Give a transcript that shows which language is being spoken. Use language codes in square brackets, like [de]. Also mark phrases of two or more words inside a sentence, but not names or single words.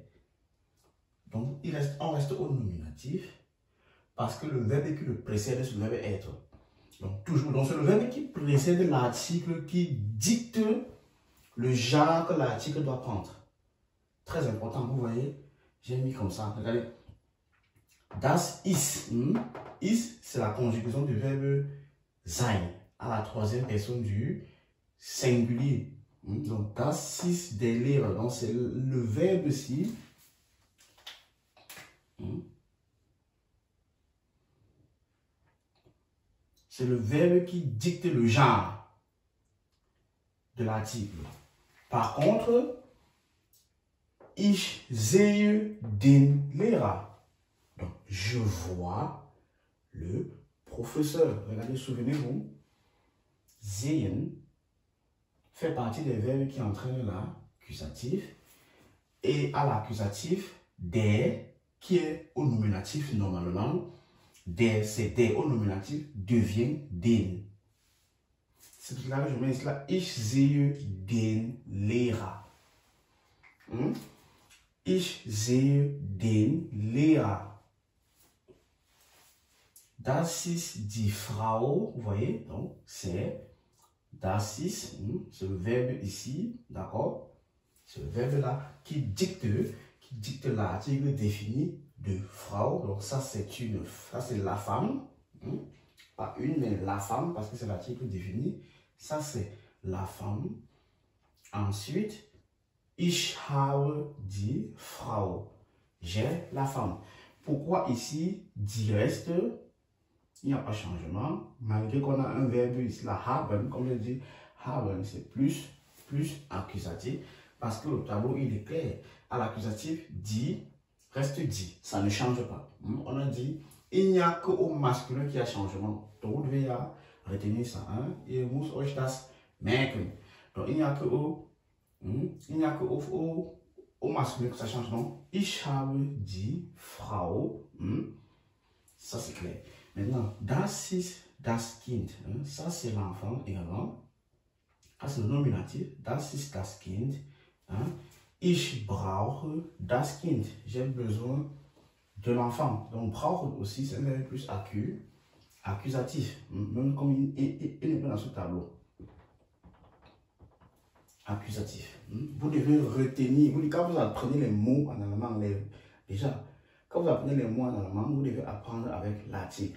[fr] Donc, on reste au nominatif parce que le verbe qui le précède, c'est le verbe être. Donc, toujours, donc c'est le verbe qui précède l'article qui dicte le genre que l'article doit prendre. Très important, vous voyez, j'ai mis comme ça. Regardez. [de] Das ist. Ist, [fr] c'est la conjugaison du verbe sein à la troisième personne du singulier. Donc, [de] das ist der Lehrer. [fr] Donc, c'est le verbe ici. C'est le verbe qui dicte le genre de l'article. Par contre, [de] ich sehe den Lehrer. [fr] Donc, je vois le professeur. Regardez, souvenez-vous, sehen fait partie des verbes qui entraînent l'accusatif. Et à l'accusatif, der, qui est au nominatif normalement, der, c'est der au nominatif, devient den. C'est pour cela que je mets cela. [de] Ich sehe den Lehrer. Ich sehe den Lehrer. Das ist die Frau, [fr] vous voyez, donc c'est [de] das ist, [fr] c'est le verbe ici, d'accord? C'est le verbe là qui dicte l'article défini de Frau. Donc ça c'est la femme, pas une mais la femme parce que c'est l'article défini. Ça c'est la femme. Ensuite, [de] ich habe die Frau. [fr] J'ai la femme. Pourquoi ici die reste? Il n'y a pas de changement, malgré qu'on a un verbe ici, la haben, comme je dis, haben c'est plus accusatif, parce que le tableau il est clair. À l'accusatif, dit, reste dit, ça ne change pas. On a dit, il n'y a qu'au masculin qui a changement. Donc vous devez retenir ça. [de] Ihr muss euch das merken. [fr] Donc il n'y a qu'au masculin que ça change. Donc, [de] ich habe die Frau. [fr] Ça c'est clair. Maintenant, [de] das ist das Kind. [fr] Ça, c'est l'enfant également. Ça, c'est le nominatif. [de] Das ist das Kind. Ich brauche das Kind. [fr] J'ai besoin de l'enfant. Donc, brauche aussi, c'est un verbe plus accusatif. Même comme il n'est pas dans ce tableau. Accusatif. Vous devez retenir. Quand vous apprenez les mots en allemand, déjà, quand vous apprenez les mots en allemand, vous devez apprendre avec l'article.